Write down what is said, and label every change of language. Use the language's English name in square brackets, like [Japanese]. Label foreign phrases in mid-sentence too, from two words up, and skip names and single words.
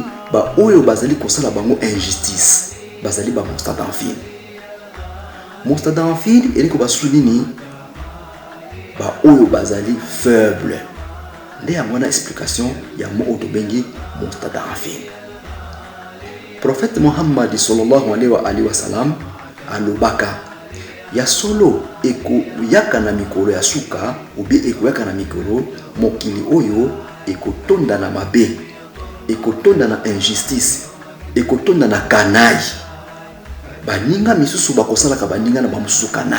[Lingala] Ba oyo bazali kosala bango injustice, bazali ba mustada en fil. Mustada en fil elingi koloba susu nini? Ba oyo bazali faible. Nde yango na explication ya mo oyo tobengi mustada en fil. Prophète Muhammad [Arabic] صلى الله عليه وسلم [Lingala] alobaka ya solo eko yaka na mikolo ya suka ubi eko yaka na mikolo mokili oyo ekotonda na mabe, ekotonda na injustice, ekotonda na kanai. Baninga misusu bakosalaka baninga na bamususu kanai.